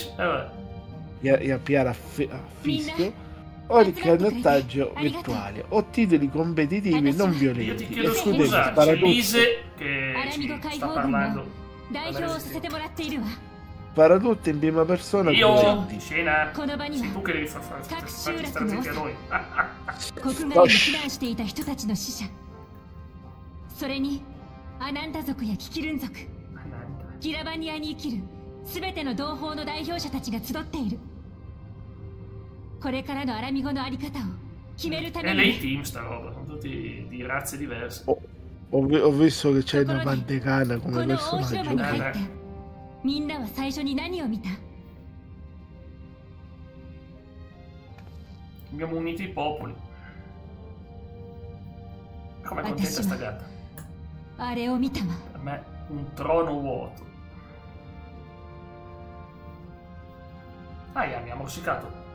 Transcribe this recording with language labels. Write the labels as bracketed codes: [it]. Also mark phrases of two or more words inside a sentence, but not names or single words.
[it] e a piare a fischio, o il canottaggio virtuale, o titoli competitivi non violenti. Io ti chiedo scusa, c'è Lise che ci sta parlando. Spara tutto in prima persona. Io, scena, sei tu che devi farti stare zitti a noi. [ja] それにアナンダ族やキキルン族、キラバニアに生きるすべての同胞の代表者たちが集っている。これからのアラミ語のあり方を決めるために。 [it] E lei team sta roba, sono tutti di razze diverse. Ho visto che c'è una mantegana come personaggio. [ja] みんなは最初に何を見た？ [it] Abbiamo unito i popoli. Com'è contenta sta gatta? Per me un trono vuoto. Mi ha morsicato.